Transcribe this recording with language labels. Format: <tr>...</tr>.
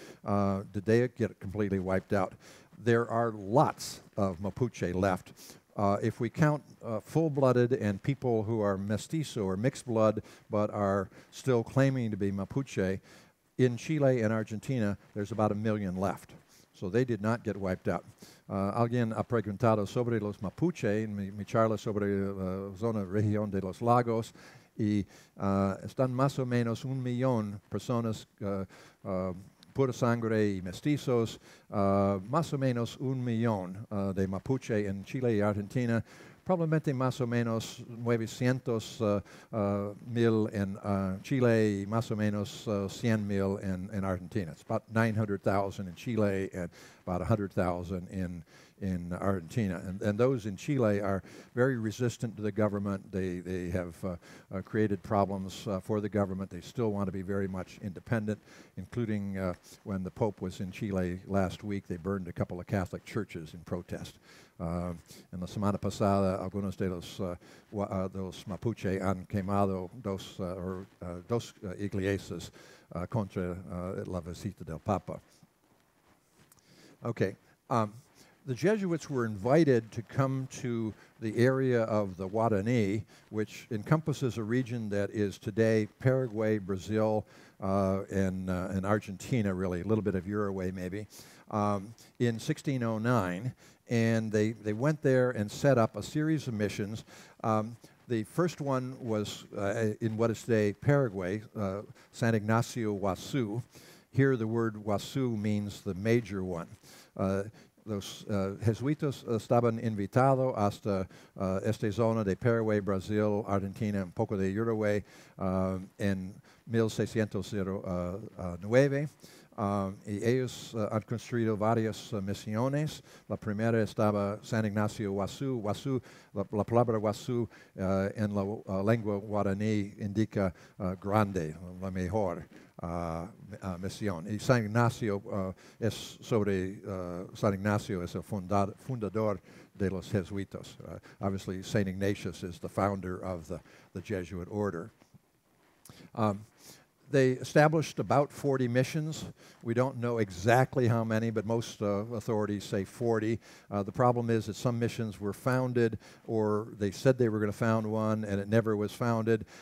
<en>Did they get completely wiped out? There are lots of Mapuche left. If we count full-blooded and people who are mestizo or mixed blood but are still claiming to be Mapuche, in Chile and Argentina, there's about 1 million left. so they did not get wiped out.</en> <es>Alguien ha preguntado sobre los Mapuche en mi charla sobre la zona región de los lagos, y están más o menos 1,000,000 personas pura sangre y mestizos, más o menos 1,000,000 de Mapuche en Chile y Argentina, probablemente más o menos 900,000 en Chile y más o menos 100,000 en Argentina.</es> <en>It's about 900,000 in Chile and about 100,000 in Argentina. And those in Chile are very resistant to the government. They have created problems for the government. They still want to be very much independent, including when the Pope was in Chile last week, they burned a couple of Catholic churches in protest.</en> <es>En la semana pasada, algunos de los Mapuche han quemado dos iglesias contra la visita del Papa.</es> <en>Okay. The Jesuits were invited to come to the area of the Guarani, which encompasses a region that is today Paraguay, Brazil, and Argentina, really, a little bit of Uruguay maybe, in 1609. And they went there and set up a series of missions. The first one was in what is today Paraguay, San Ignacio Iguazu. Here the word Iguazu means the major one.</en> <es>Los jesuitas estaban invitados hasta esta zona de Paraguay, Brasil, Argentina, un poco de Uruguay en 1609. Y ellos han construido varias misiones. La primera estaba San Ignacio Iguazu. Iguazu, la palabra Iguazu en la lengua guaraní indica grande, la mejor. Misión. Y San Ignacio es sobre San Ignacio es el fundador de los jesuitas.</es> <en>Obviously, Saint Ignatius is the founder of the Jesuit order. They established about 40 missions. We don't know exactly how many, but most authorities say 40. The problem is that some missions were founded, or they said they were going to found one, and it never was founded.</en>